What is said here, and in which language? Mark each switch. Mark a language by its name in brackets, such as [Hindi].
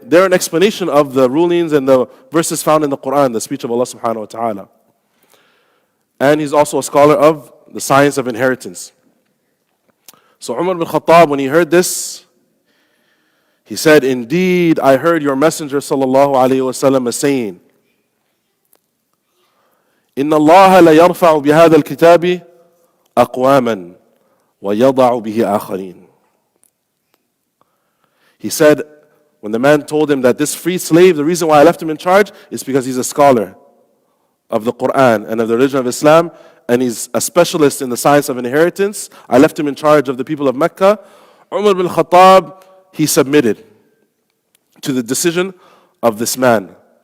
[English] They're an explanation of the rulings and the verses found in the Quran, the speech of Allah subhanahu wa ta'ala. And he's also a scholar of the science of inheritance. So Umar ibn Khattab, when he heard this, he said, indeed, I heard your messenger sallallahu alayhi wa sallam saying, [Arabic] إن الله لا يرفع بهذا الكتاب أقواما ويضع به آخرين. [English] He said, when the man told him that this free slave, the reason why I left him in charge is because he's a scholar of the Quran and of the religion of Islam, and he's a specialist in the science of inheritance. I left him in charge of the people of Mecca. Umar bin Khattab, he submitted to the decision of this man.